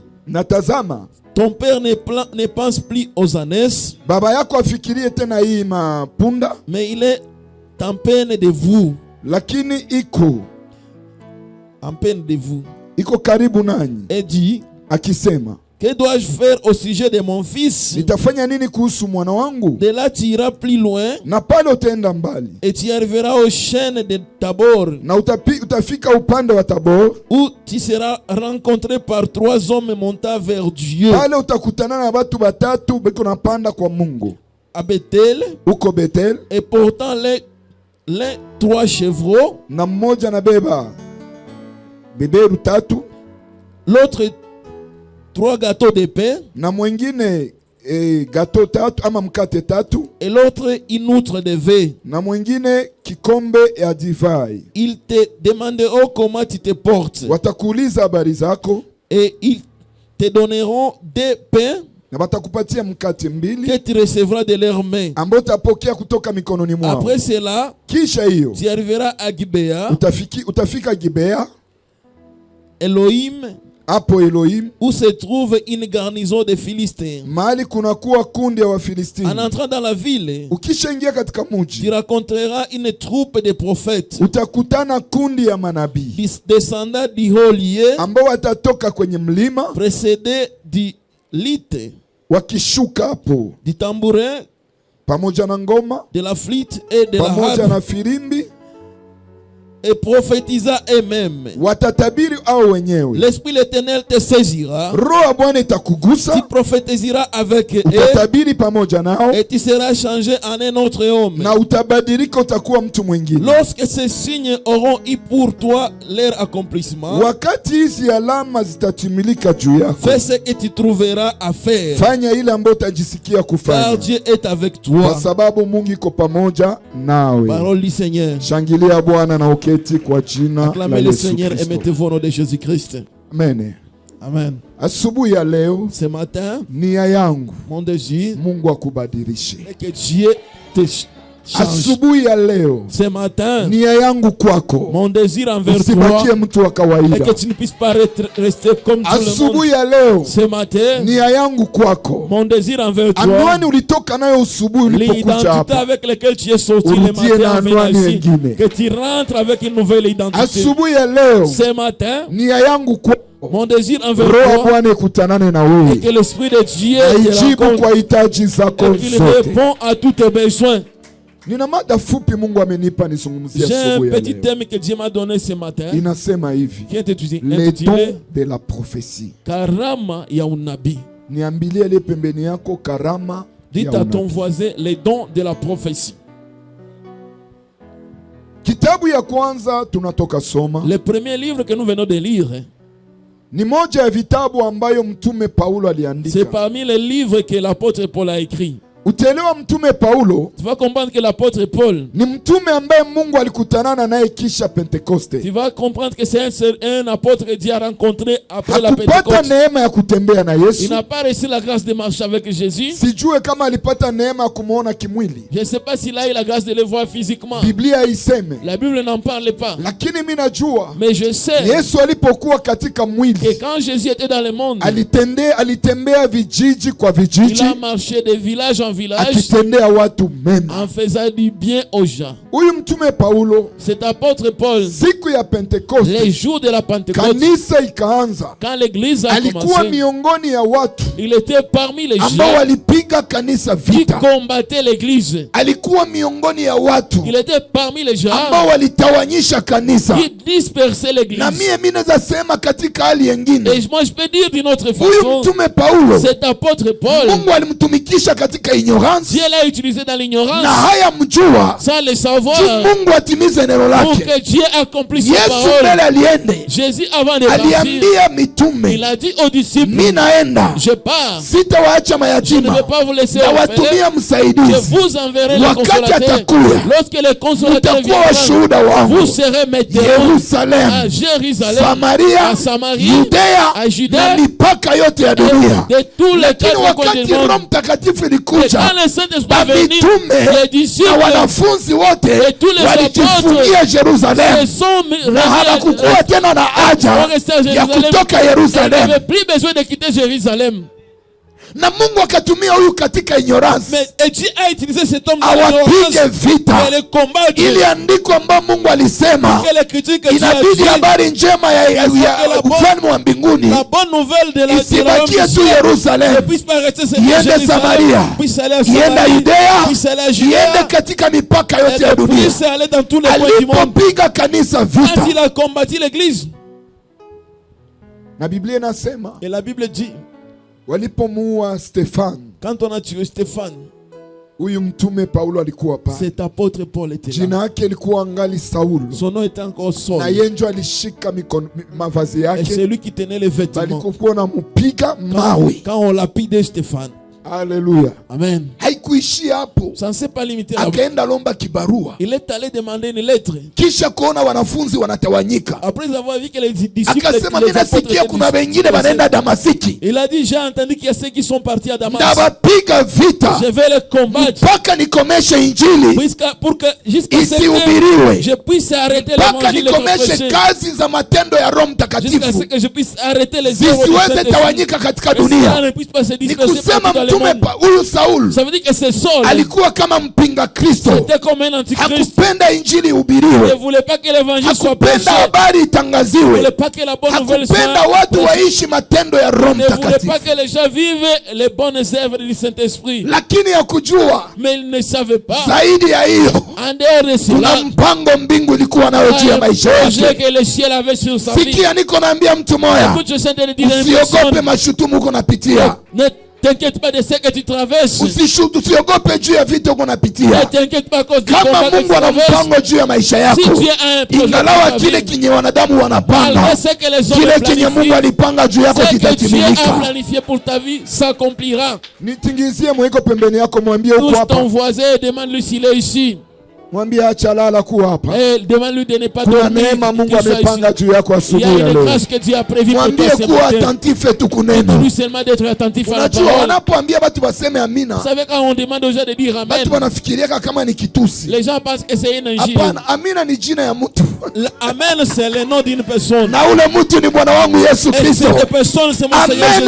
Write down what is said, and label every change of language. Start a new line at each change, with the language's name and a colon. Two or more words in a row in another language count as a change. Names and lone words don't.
Swahili: natazama,
French: ton père ne pense plus aux ânes,
Swahili: baba yako afikirie tena hii mapunda,
French: mais il est en peine de vous.
Swahili: Lakini iko
French: en peine de vous,
Swahili: iko karibu nanyi.
French: Et dit,
Swahili: akisema,
French: que dois-je faire au sujet de mon fils?
Swahili: Nitafanya nini kuhusu mwana wangu?
French: De là tu iras plus loin,
Swahili: na pale utaenda mbali,
French: et tu arriveras aux chaînes de Tabor,
Swahili: na utafika upande wa Tabor,
French: où tu seras rencontré par 3 hommes montant vers Dieu.
Swahili: Pale utakutana na watu batatu beko napanda kwa Mungu.
French: À Bethel,
Swahili: uko Bethel,
French: et portant les 3 chevreaux,
Swahili: na mmoja na beba beberu tatu.
French: l'autre 3 gâteaux de pain,
Swahili: na mwingine gato tatu ama mkate tatu,
French: et l'autre une outre de vin.
Swahili: na mwingine kikombe ya divai.
French: Ils te demanderont comment tu te portes,
Swahili: Watakuuliza habari zako,
French: et ils te donneront des pains
Swahili: na watakupatia mkate mbili
French: que tu recevras de leurs mains.
Swahili: ambao utapokea kutoka mikononi mwao.
French: Après cela,
Swahili: Kisha hiyo
French: tu arriveras à Gibea,
Swahili: utafika Gibea, Elohim, hapo Elohim,
French: où se trouve une garnison de Philistins.
Swahili: mahali kunakuwa kundi ya
French: En
Swahili: Wafilistini.
French: entrant dans la ville,
Swahili: Ukishaingia katika
French: tu
Swahili: mji,
French: rencontreras une troupe de prophètes
Swahili: utakutana kundi ya manabii
French: descendant du haut lieu,
Swahili: ambao watatoka kwenye mlima
French: précédés du luth,
Swahili: wakishuka hapo
French: du tambourin,
Swahili: pamoja na ngoma,
French: de la flûte et de la
Swahili: pamoja
French: harpe,
Swahili: na firimbi,
French: et prophétisa eux-mêmes.
Swahili: watatabiri au wenyewe.
French: L'Esprit l'Éternel te saisira,
Swahili: Roho ya Bwana
French: tu
Swahili: itakugusa,
French: prophétiseras avec eux,
Swahili: utatabiri pamoja nao
French: et tu seras changé en un autre homme.
Swahili: na utabadilika, utakuwa mtu mwingine.
French: Lorsque ces signes auront eu pour toi leur accomplissement,
Swahili: Wakati hizi alama zitatimilika juu yako,
French: fais ce que tu trouveras à faire,
Swahili: fanya ile ambayo utajisikia
French: car
Swahili: kufanya,
French: Dieu est avec
Swahili: kwa
French: toi.
Swahili: sababu Mungu iko pamoja nawe.
French: Parole du Seigneur.
Swahili: Shangilia Bwana na uketi kwa jina la
French: Acclamez le
Swahili: Yesu
French: Seigneur et
Swahili: Kristo.
French: mettez-vous au nom de Jésus-Christ. Amen.
Swahili: Amen. Asubuhi ya leo,
French: Ce matin,
Swahili: nia yangu
French: mon désir
Swahili: Mungu akubadilishe.
French: est que Dieu te change.
Swahili: Asubuhi ya leo,
French: Ce matin,
Swahili: nia yangu kwako,
French: mon désir envers
Swahili: usibakie
French: toi
Swahili: mtu wa
French: est
Swahili: kawaida.
French: que tu ne puisses pas rester comme tout le monde.
Swahili: Asubuhi ya leo,
French: Ce matin,
Swahili: nia yangu kwako,
French: mon désir envers toi,
Swahili: anwani ulitoka nayo asubuhi ulipokuja
French: l'identité
Swahili: hapa,
French: avec laquelle tu es sorti le
Swahili: urudie na
French: matin en venant
Swahili: anwani
French: ici,
Swahili: wengine.
French: que tu rentres avec une nouvelle identité.
Swahili: Asubuhi ya leo,
French: Ce matin,
Swahili: nia yangu kwako,
French: mon désir envers
Swahili: Roho ya
French: toi
Swahili: Bwana ikutanane na
French: est
Swahili: wewe,
French: que l'Esprit de Dieu te
Swahili: aijibu
French: rencontre
Swahili: kwa hitaji zako
French: et qu'il
Swahili: zote.
French: répond à tous tes besoins.
Swahili: Nina mada fupi Mungu amenipa nizungumzie
French: J'ai un
Swahili: asubuhi ya
French: petit
Swahili: leo.
French: thème que Dieu m'a donné ce matin
Swahili: Inasema hivi,
French: qui est les intitulé dons de la prophétie.
Swahili: Karama ya unabii. Niambilie ile pembeni yako, karama
French: Dites
Swahili: ya
French: à ton
Swahili: unabii.
French: voisin les dons de la prophétie.
Swahili: Kitabu ya kwanza tunatoka soma
French: Le premier livre que nous venons de lire,
Swahili: ni moja ya vitabu ambayo mtume Paulo
French: c'est
Swahili: aliandika.
French: parmi les livres que l'apôtre Paul a écrit.
Swahili: Utaelewa mtume Paulo
French: Tu vas comprendre que l'apôtre Paul,
Swahili: ni mtume ambaye Mungu alikutanana naye kisha
French: tu
Swahili: Pentekoste.
French: vas comprendre que c'est un apôtre que Dieu a rencontré après la
Swahili: Hakupata
French: Pentecôte.
Swahili: neema ya kutembea na
French: Il
Swahili: Yesu.
French: n'a pas reçu la grâce de marcher avec Jésus.
Swahili: Sijue kama alipata neema ya kumuona kimwili.
French: Je ne sais pas s'il a eu la grâce de le voir physiquement.
Swahili: Biblia haiseme.
French: La Bible n'en parle pas.
Swahili: Lakini mimi najua
French: Mais je sais
Swahili: Yesu alipokuwa katika
French: que
Swahili: mwili
French: quand Jésus était dans le monde,
Swahili: alitembea vijiji kwa
French: il
Swahili: vijiji
French: a marché de village en village
Swahili: akitendea watu mema.
French: en faisant du bien aux gens.
Swahili: Huyu mtume Paulo,
French: Cet apôtre Paul,
Swahili: siku ya Pentekoste,
French: les jours de la Pentecôte,
Swahili: kanisa ikaanza,
French: quand l'église a
Swahili: alikuwa
French: commencé,
Swahili: miongoni ya watu
French: il était parmi les
Swahili: ambao
French: gens
Swahili: walipiga kanisa
French: qui
Swahili: vita.
French: combattaient l'église.
Swahili: Alikuwa miongoni ya watu
French: Il était parmi les gens
Swahili: ambao walitawanyisha kanisa.
French: qui dispersaient
Swahili: Na
French: l'église.
Swahili: mimi naweza sema katika hali yengine,
French: Et moi, je peux dire d'une autre
Swahili: huyu
French: façon,
Swahili: mtume Paulo
French: cet apôtre Paul,
Swahili: Mungu alimtumikisha katika ignorance
French: Dieu l'a utilisé dans
Swahili: na
French: l'ignorance,
Swahili: haya mjua
French: sans le savoir,
Swahili: juu Mungu atimize neno
French: pour
Swahili: lake.
French: que Dieu accomplisse sa
Swahili: Yesu
French: parole.
Swahili: mbele aliende,
French: Jésus, avant de partir,
Swahili: aliambia
French: il
Swahili: mitume,
French: a dit aux disciples,
Swahili: mi naenda,
French: je pars,
Swahili: sitawaacha
French: je ne
Swahili: mayatima,
French: vais pas vous laisser
Swahili: na
French: orphelins,
Swahili: watumia
French: je
Swahili: msaidizi.
French: vous enverrai le
Swahili: Wakati
French: consolateur.
Swahili: atakuya,
French: Lorsque le consolateur
Swahili: mtakuwa
French: viendra,
Swahili: washuhuda wangu
French: vous serez mes témoins
Swahili: Yerusalemu,
French: à Jérusalem,
Swahili: Samaria,
French: à Samarie,
Swahili: Yudea
French: à Judée,
Swahili: na mipaka yote ya dunia.
French: de tous les
Swahili: Lakini
French: quatre coins du
Swahili: wakati
French: monde.
Swahili: Roho Mtakatifu
French: Et
Swahili: ilikuja,
French: quand le Saint-Esprit est venu,
Swahili: mitume
French: les disciples
Swahili: na wanafunzi wote
French: et tous les
Swahili: walijifungia
French: se
Swahili: Yerusalemu
French: sont
Swahili: na hawakukuwa tena na haja
French: restés à
Swahili: ya
French: Jérusalem.
Swahili: kutoka
French: Ils
Swahili: Yerusalemu.
French: n'avaient plus besoin de quitter Jérusalem.
Swahili: Na Mungu akatumia huyu katika ignorance
French: Mais et Dieu a utilisé cet homme dans
Swahili: awapige
French: l'ignorance
Swahili: vita.
French: et le combat
Swahili: Ili andiko ambayo Mungu alisema
French: que les critiques que Dieu a
Swahili: inabidi
French: dit,
Swahili: habari njema ya ufalme wa mbinguni
French: la bonne nouvelle de la
Swahili: isibakie tu
French: ne
Swahili: Yerusalemu,
French: puisse pas rester sur
Swahili: iende
French: Jérusalem,
Swahili: Samaria,
French: puisse aller à
Swahili: iende
French: Samarie,
Swahili: Yudea,
French: puisse aller à
Swahili: iende
French: Judée,
Swahili: katika mipaka yote ya
French: et
Swahili: dunia.
French: puisse aller dans tous les coins du monde.
Swahili: Alipopiga kanisa vita,
French: Quand il a combattu l'église,
Swahili: na Biblia inasema
French: et la Bible dit,
Swahili: walipomuua Stefano,
French: quand on a tué Stéphane,
Swahili: Huyu mtume Paulo alikuwa pale.
French: Cet apôtre Paul était là.
Swahili: Jina yake ilikuwa angali Saulo.
French: Son nom était encore Saul.
Swahili: Na yeye ndio alishika mavazi
French: Et
Swahili: yake.
French: c'est lui qui tenait les vêtements.
Swahili: Balikuwa na mpiga mawe.
French: Quand on lapidait Stéphane. Alléluia. Amen.
Swahili: Haikuishia hapo.
French: Ça ne s'est pas limité là.
Swahili: Akaenda lomba kibarua.
French: Il est allé demander une lettre.
Swahili: Kisha kuona wanafunzi wanatawanyika.
French: Après avoir vu que les disciples
Swahili: Akasema mimi nasikia kuna wengine wanaenda Damasiki.
French: Il a dit j'ai entendu qu'il y a ceux qui sont partis à Damas.
Swahili: Ndabapiga vita.
French: Je vais les combattre.
Swahili: Mpaka nikomeshe injili.
French: Pour que jusqu'à ce que je puisse arrêter l'évangile de prêcher.
Swahili: Kazi za matendo ya Roho Mtakatifu.
French: Jusqu'à ce que je puisse arrêter les œuvres
Swahili: zisiweze tawanyika katika dunia. Ni kusema mtume huyu Saul.
French: Ça veut dire que c'est Saul.
Swahili: Alikuwa kama mpinga Kristo.
French: C'était comme un antichrist.
Swahili: Hakupenda injili ihubiriwe.
French: Il ne voulait pas que l'évangile soit prêché.
Swahili: Hakupenda habari itangaziwe.
French: Il ne voulait pas que la bonne nouvelle soit prêchée.
Swahili: Hakupenda watu waishi matendo ya Roho Mtakatifu.
French: Il ne voulait pas que les gens vivent les bonnes œuvres du Saint-Esprit.
Swahili: Lakini hakujua.
French: Mais il ne savait pas.
Swahili: Zaidi ya hiyo.
French: En dehors de cela.
Swahili: Kuna mpango mbingu ilikuwa nayo juu ya maisha yake.
French: Que le ciel avait sur sa vie.
Swahili: Sikia niko naambia mtu moja.
French: Écoute, je sais de dire une
Swahili: usiogope mashutumu uko napitia.
French: Ne t'inquiète pas de ce que tu traverses.
Swahili: Usiogope juu ya vitu uko napitia.
French: Ne t'inquiète pas à cause du combat
Swahili: kama Mungu ana mpango juu ya maisha yako. Ingalawa kile kinye wanadamu wanapanga. Kile kinye Mungu alipanga juu yako kitatimilika.
French: Dieu a planifié pour ta vie s'accomplira.
Swahili: Nitingizie mwiko pembeni yako mwambie uko hapa.
French: Ton voisin demande-lui s'il est ici.
Swahili: Mwambie acha lala kuwa hapa.
French: Demande-lui de ne pas dormir.
Swahili: Kuna neema Mungu amepanga juu yako asubuhi ya leo.
French: Il y a une grâce que Dieu a prévue pour toi ce matin.
Swahili: Mwambie kuwa attentif tu kuneno.
French: Plus seulement d'être attentif à la parole.
Swahili: Unajua wanapoambia watu waseme amina.
French: Vous savez quand on demande aux gens de dire amen.
Swahili: Watu wanafikiria kama ni kitusi.
French: Les gens pensent que c'est une injure.
Swahili: Hapana, amina ni jina ya mtu.
French: Amen c'est le nom d'une personne.
Swahili: Na ule mtu ni Bwana wangu Yesu Kristo.
French: Cette personne c'est mon Seigneur Jésus.